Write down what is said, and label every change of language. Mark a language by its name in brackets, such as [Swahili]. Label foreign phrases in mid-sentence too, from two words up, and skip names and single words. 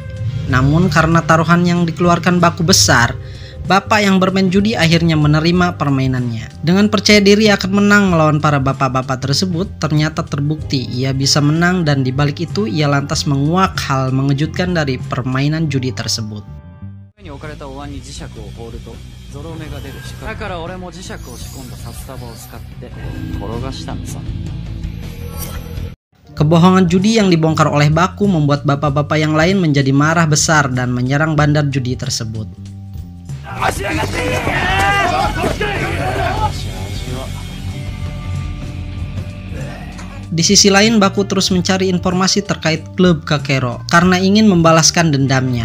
[Indonesian] Namun karena taruhan yang dikeluarkan Baku besar, bapak yang bermain judi akhirnya menerima permainannya. Dengan percaya diri akan menang melawan para bapak-bapak tersebut, ternyata terbukti ia bisa menang dan dibalik itu ia lantas menguak hal mengejutkan dari permainan judi tersebut. [Japanese] に置かれたお椀に磁石を放るとゾロ目が出る仕組みだから俺も磁石を仕込んだ札束を使って転がしたんさ。 [Indonesian] Kebohongan judi yang dibongkar oleh Baku membuat bapak-bapak yang lain menjadi marah besar dan menyerang bandar judi tersebut. Di sisi lain, Baku terus mencari informasi terkait klub Kakero karena ingin membalaskan dendamnya.